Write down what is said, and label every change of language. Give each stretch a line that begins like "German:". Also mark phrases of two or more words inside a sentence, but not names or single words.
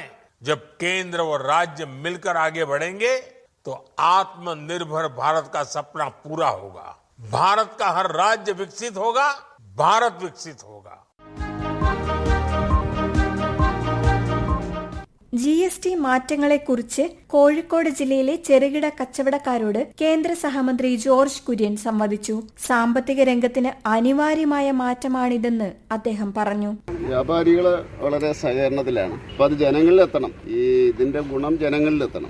Hindi: जब केंद्र और राज्य मिलकर आगे बढ़ेंगे तो आत्मनिर्भर भारत का सपना पूरा होगा। भारत का हर राज्य विकसित होगा, भारत विकसित होगा।
Malayalam: GST മാറ്റങ്ങളെക്കുറിച്ച് കോഴിക്കോട് ജില്ലയിലെ ചെറുകിട കച്ചവടക്കാരോട് കേന്ദ്ര സഹമന്ത്രി ജോർജ് കുര്യൻ സംവദിച്ചു. സാമ്പത്തിക രംഗത്തിന് അനിവാര്യമായ മാറ്റമാണിതെന്ന് അദ്ദേഹം പറഞ്ഞു. വ്യാപാരികള് വളരെ സഹകരണത്തിലാണ്. അപ്പൊ അത് ജനങ്ങളിലെത്തണം. ഇതിന്റെ ഗുണം ജനങ്ങളിലെത്തണം.